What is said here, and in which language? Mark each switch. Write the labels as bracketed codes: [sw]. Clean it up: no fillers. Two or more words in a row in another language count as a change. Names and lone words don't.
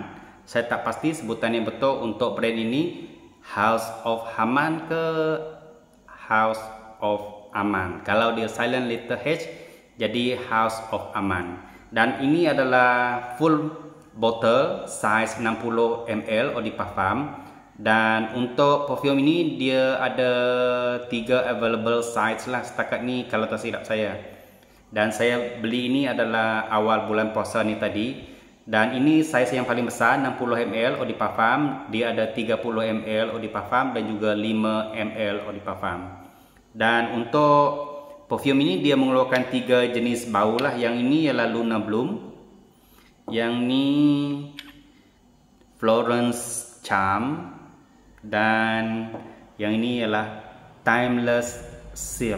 [ms] Saya tak pasti sebutan yang betul untuk brand ini, [en] House of Haman ke House of Aman. [ms] Kalau dia [en] silent letter H, [ms] jadi [en] House of Aman. [ms] Dan ini adalah [en] full bottle size 60 ml [fr] eau de parfum. [ms] Dan untuk perfume ini dia ada [en] 3 available size [ms] lah setakat ni kalau tak silap saya. Dan saya beli ini adalah awal bulan puasa ni tadi. Dan ini size yang paling besar 60 ml [fr] eau de parfum. [ms] Dia ada 30 ml [fr] eau de parfum [ms] dan juga 5 ml [fr] eau de parfum. [ms] Dan untuk perfume ini dia mengeluarkan 3 jenis bau lah. Yang ini ialah Luna Bloom. Yang ni Florence Charm. Dan yang ini ialah Timeless Silk.